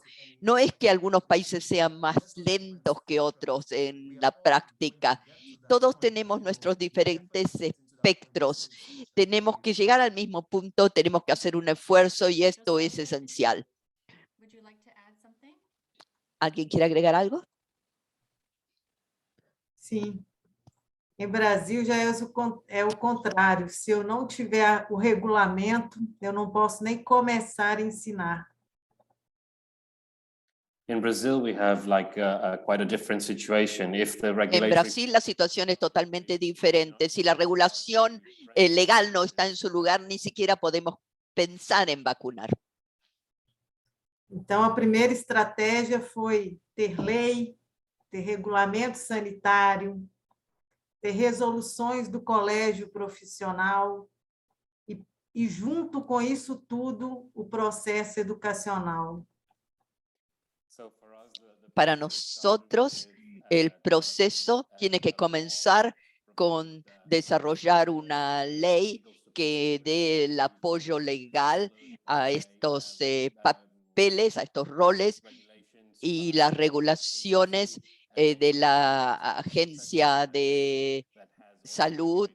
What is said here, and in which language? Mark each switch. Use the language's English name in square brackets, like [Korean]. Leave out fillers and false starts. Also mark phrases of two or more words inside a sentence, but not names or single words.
[Spanish] No es que algunos países sean más lentos que otros en la práctica. Todos tenemos nuestros diferentes espectros. Tenemos que llegar al mismo punto, tenemos que hacer un esfuerzo y esto es esencial. ¿Alguien quiere agregar algo? [Portuguese] Sim. Em Brasil já é o contrário. Se eu não tiver o regulamento, eu não posso nem começar a ensinar. [English] In Brazil, we have like quite a different situation. If the [Spanish] En [English] regulatory [Spanish] Brasil la situación es totalmente diferente. Si la regulación legal no está en su lugar, ni siquiera podemos pensar en vacunar. [Portuguese] Então, a primeira estratégia foi ter lei, ter regulamento sanitário, ter resoluções do colégio profissional e junto com isso tudo, o processo educacional. [Spanish] Para nosotros, el proceso tiene que comenzar con desarrollar una ley que dé el apoyo legal a estos papeles, a estos roles y las regulaciones de la Agencia de Salud